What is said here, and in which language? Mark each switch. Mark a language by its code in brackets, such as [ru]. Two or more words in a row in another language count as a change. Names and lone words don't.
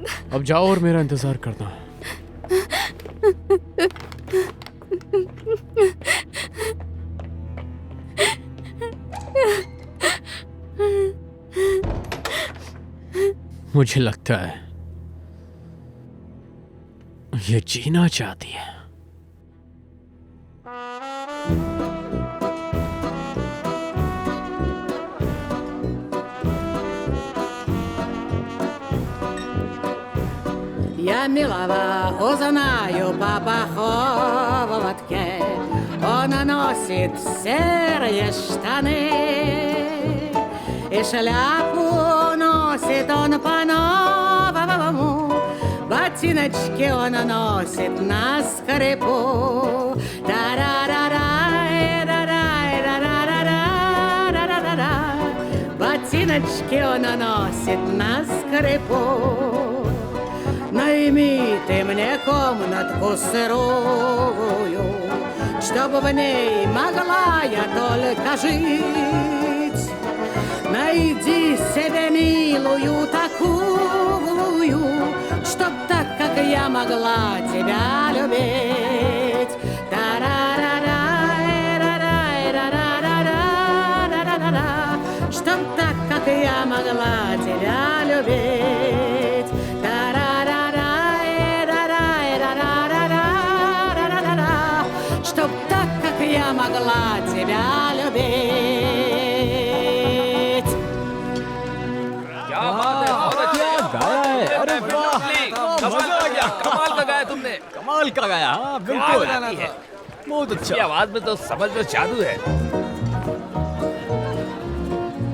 [hi] अब जाओ और मेरा इंतजार करना। मुझे लगता है ये जीना चाहती है। [ru] Я милого узнаю по поховке. Он носит серые штаны, и шляпу носит он по-новому. Ботиночки он носит на скрипу. Та-ра-ра-ра-ра-ра-ра-ра-ра-ра-ра-ра. Ботиночки он носит на скрипу. Найми ты мне комнатку сырую, чтобы в ней могла я только жить. Найди себе милую такую, чтоб так, как я могла тебя любить. Та-ра-ра-ра-ра-ра-ра-ра-ра-ра-ра. Чтоб так, как я могла тебя любить. Та-ра-ра-ра-ра-ра-ра-ра-ра-ра. Чтоб так, как я могла тебя любить. [hi] क्या गाया है? अरे वाह, मजा आ गया। कमाल का गाया तुमने। कमाल का गाया। हाँ बिल्कुल, बहुत अच्छा। ये आवाज में तो समझ लो जादू है।